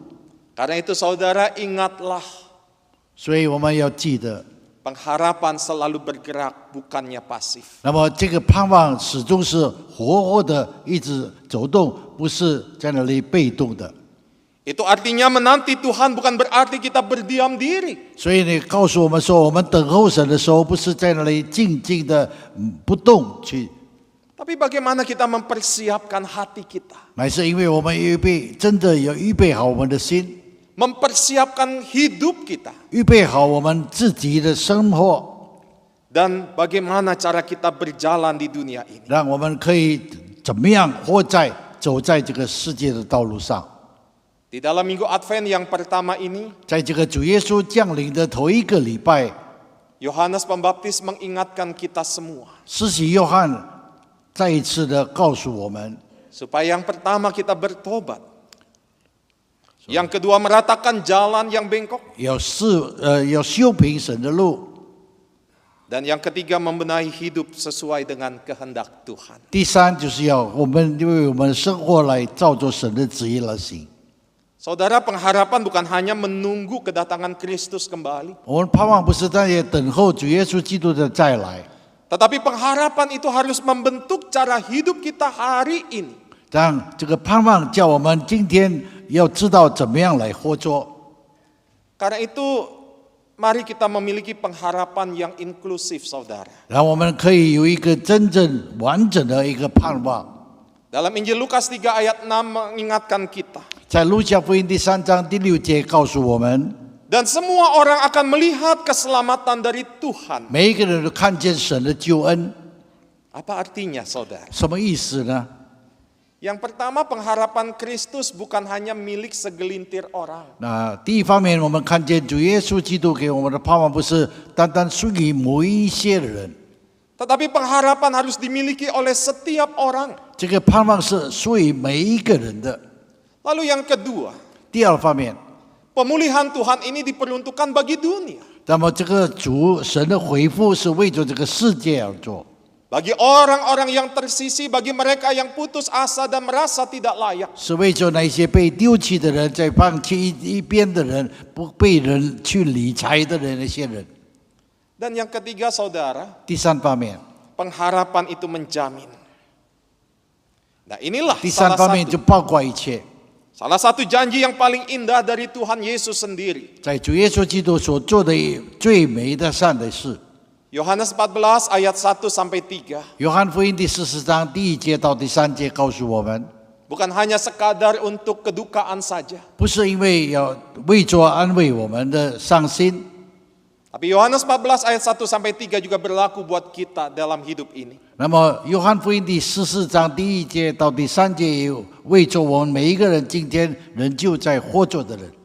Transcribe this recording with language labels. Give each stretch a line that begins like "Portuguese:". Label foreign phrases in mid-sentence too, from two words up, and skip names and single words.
Indonesian: Karena itu saudara ingatlah,
Chinese: 所以我们要记得，
Indonesian: pengharapan selalu bergerak bukannya pasif.
Chinese: 那么这个盼望始终是活活的，一直走动，不是在那里被动的。
Indonesian: Itu artinya menanti Tuhan bukan berarti kita berdiam diri.
Chinese: 所以呢，告诉我们说，我们等候神的时候，不是在那里静静的不动去，
Indonesian: Tapi bagaimana kita mempersiapkan hati kita,
Chinese: 乃是因为我们真的要预备好我们的心，
Indonesian: mempersiapkan hidup kita,
Chinese: 预备好我们自己的生活，
Indonesian: dan bagaimana cara kita berjalan di dunia ini.
Chinese: 让我们可以怎么样走在这个世界的道路上。
Indonesian: Di dalam minggu Advent yang pertama ini,
Chinese: 在这个主耶稣降临的头一个礼拜，
Indonesian: Yohanes Pembaptis mengingatkan kita semua,
Chinese: 施洗约翰再一次的告诉我们，
Indonesian: supaya yang pertama kita bertobat, yang kedua meratakan jalan yang bengkok,
Chinese: 要修平神的路，
Indonesian: dan yang ketiga membenahi hidup sesuai dengan kehendak Tuhan.
Chinese: 第三就是要我们为我们的生活来照着神的旨意来行。
Indonesian: Saudara, pengharapan bukan hanya menunggu kedatangan Kristus kembali,
Chinese: 我们盼望不是在等候主耶稣基督的再来，
Indonesian: tetapi pengharapan itu harus membentuk cara hidup kita hari ini.
Chinese: 让这个盼望叫我们今天要知道怎么样来活着。
Indonesian: Karena itu, mari kita memiliki pengharapan yang inklusif, saudara.
Chinese: 让我们可以有一个真正完整的一个盼望。
Indonesian: Dalam Injil Lukas 3 ayat 6 mengingatkan kita,
Chinese: 在路加福音第3章第6节告诉我们，
Indonesian: dan semua orang akan melihat keselamatan dari Tuhan.
Chinese: 每一个人都看见神的救恩。
Indonesian: Apa artinya, saudara?
Chinese: 什么意思呢？
Indonesian: Yang pertama, pengharapan Kristus bukan hanya milik segelintir orang.
Chinese: 那第一方面，我们看见主耶稣基督给我们的盼望，不是单单属于某一些人，
Indonesian: Tetapi pengharapan harus dimiliki oleh setiap orang.
Chinese: 这个盼望是属于每一个人的。
Indonesian: Lalu yang kedua,
Chinese: 第二方面，
Indonesian: pemulihan Tuhan ini diperuntukkan bagi dunia.
Chinese: 那么这个神的回复是为着这个世界而做，
Indonesian: Bagi orang-orang yang tersisi, bagi mereka yang putus asa dan merasa tidak layak.
Chinese: 是为着那些被丢弃的人，在放弃一边的人，不被人去理睬的人，那些人。
Indonesian: Dan yang ketiga, saudara,
Chinese: 第三方面，
Indonesian: pengharapan itu menjamin. Nah, inilah
Chinese: 第三方面就包括一切，
Indonesian: salah satu janji yang paling indah dari Tuhan Yesus sendiri.
Chinese: 在主耶稣基督所做的最美的善的事。
Indonesian: Yohanes 14 ayat 1 sampai 3.
Chinese: 约翰福音第14章第1节到第3节告诉我们，
Indonesian: Bukan hanya sekadar untuk kedukaan saja.
Chinese: 不是因为要为着安慰我们的伤心，
Indonesian: Tapi Yohanes 14 ayat 1 sampai 3 juga berlaku buat kita dalam hidup ini.
Chinese: 那么约翰福音第14章第1节到第3节也有为着我们每一个人今天仍旧在活着的人。